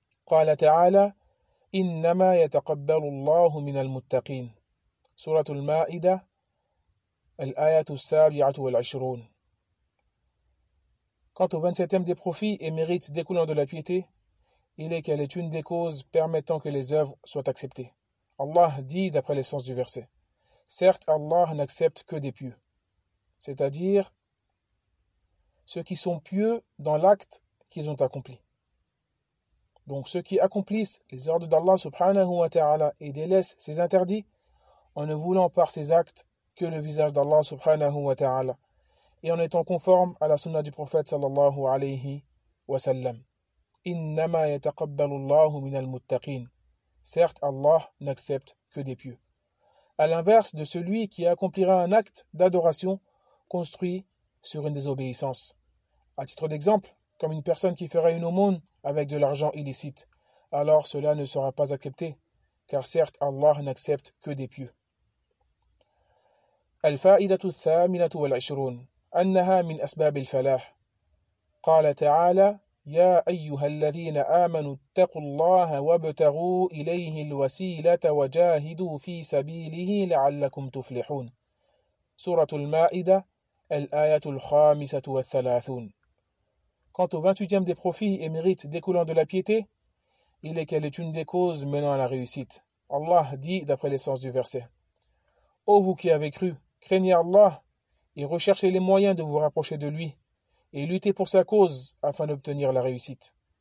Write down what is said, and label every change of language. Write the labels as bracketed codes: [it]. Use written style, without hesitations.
[ar] قال تعالى إنما يتقبل الله من المتقين سورة المائدة الآية السابعة والعشرون. [fr] Quant au 27e des profits et mérites découlant de la piété, il est qu'elle est une des causes permettant que les œuvres soient acceptées. Allah dit d'après l'essence du verset. Certes, Allah n'accepte que des pieux, c'est-à-dire ceux qui sont pieux dans l'acte qu'ils ont accompli. Donc ceux qui accomplissent les ordres d'Allah subhanahu wa ta'ala et délaissent ses interdits en ne voulant par ses actes que le visage d'Allah subhanahu wa ta'ala et en étant conforme à la sunna du prophète sallallahu alayhi wa sallam. [ar] Innama yataqabbalu Allahu min al-muttaqin. [fr] Certes, Allah n'accepte que des pieux. À l'inverse de celui qui accomplira un acte d'adoration construit sur une désobéissance. À titre d'exemple, comme une personne qui ferait une aumône avec de l'argent illicite, alors cela ne sera pas accepté, car certes Allah n'accepte que des pieux. [ar] الفائدة الثامنة والعشرون أنها من أسباب الفلاح. قال تعالى يا أيها الذين آمنوا اتقوا الله وابتغوا إليه الوسيلة وجاهدوا في سبيله لعلكم تفلحون. سورة المائدة الآية الخامسة والثلاثون. [fr] Quant au 28e des profits et mérites découlant de la piété, il est qu'elle est une des causes menant à la réussite. Allah dit d'après l'essence du verset. Ô vous qui avez cru, craignez Allah et recherchez les moyens de vous rapprocher de lui et luttez pour sa cause afin d'obtenir la réussite.